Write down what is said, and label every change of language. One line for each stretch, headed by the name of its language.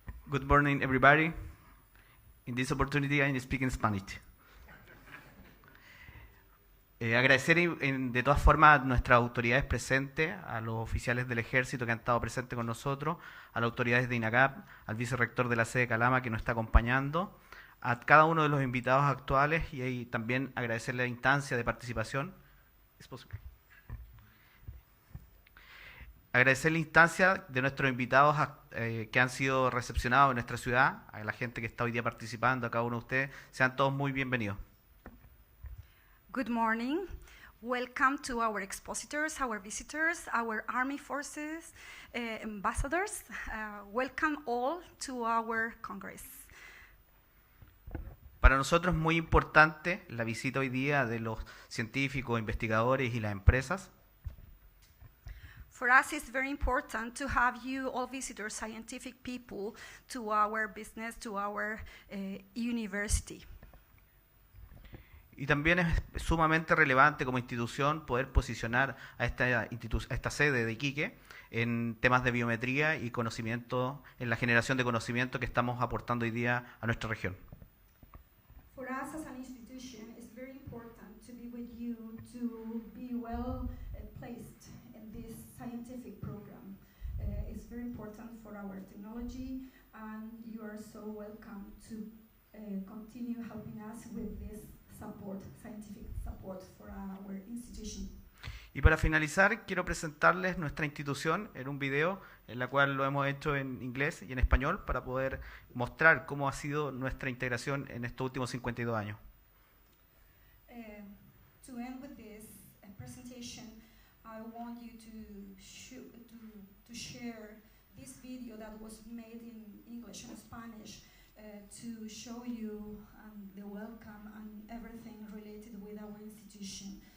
English: Good morning, everybody. In this opportunity, I'm speaking Spanish.
Spanish: Agradecer de todas formas a nuestras autoridades presentes, a los oficiales del ejército que han estado presentes con nosotros, a las autoridades de Inacap, al vicerrector de la sede de Calama que nos está acompañando, a cada uno de los invitados actuales y también agradecer la instancia de participación. ¿Es posible? Agradecer la instancia de nuestros invitados que han sido recepcionados en nuestra ciudad, a la gente que está hoy día participando, a cada uno de ustedes. Sean todos muy bienvenidos.
English: Good morning. Welcome to our expositors, our visitors, our Army Forces, ambassadors. Welcome all to our Congress.
Spanish: Para nosotros es muy importante la visita hoy día de los científicos, investigadores y las empresas.
English: For us, it's very important to have you all visitors, scientific people, to our business, to our university.
Spanish: Y también es sumamente relevante como institución poder posicionar a esta sede de Iquique en temas de biometría y conocimiento, en la generación de conocimiento que estamos aportando hoy día a nuestra región.
English: For us as an institution, it's very important to be with you, to be well placed in this scientific program. It's very important for our technology, and you are so welcome to continue helping us with this support, scientific support for our institution.
Spanish: Y para finalizar, quiero presentarles nuestra institución en un video en la cual lo hemos hecho en inglés y en español para poder mostrar cómo ha sido nuestra integración en estos últimos 52 años.
English: To end with this presentation, I want you to share this video that was made in English and Spanish to show you the welcome and everything related with our institution.